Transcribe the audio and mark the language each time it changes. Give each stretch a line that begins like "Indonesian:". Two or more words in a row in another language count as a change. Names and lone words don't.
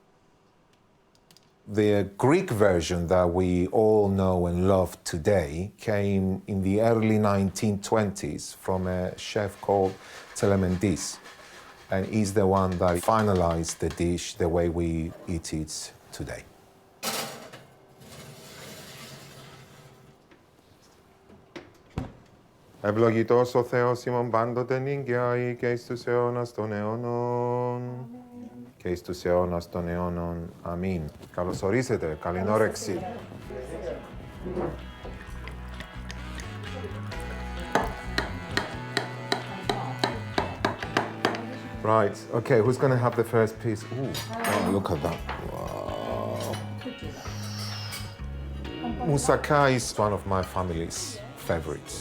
English: The Greek version that we all know and love today came in the early 1920s from a chef called Salmon, and is the one that finalized the dish the way we eat it today.
Greek: Ευλογητός ο Θεός ημών πάντοτε νύγκαιοι και εις τους αιώνας των αιώνων και εις τους αιώνας των αιώνων. Αμήν. Καλώς ορίσετε. Καλή όρεξη.
English: Right, okay, who's going to have the first piece? Ooh, oh, look at that. Wow. Moussaka is one of my family's favorites.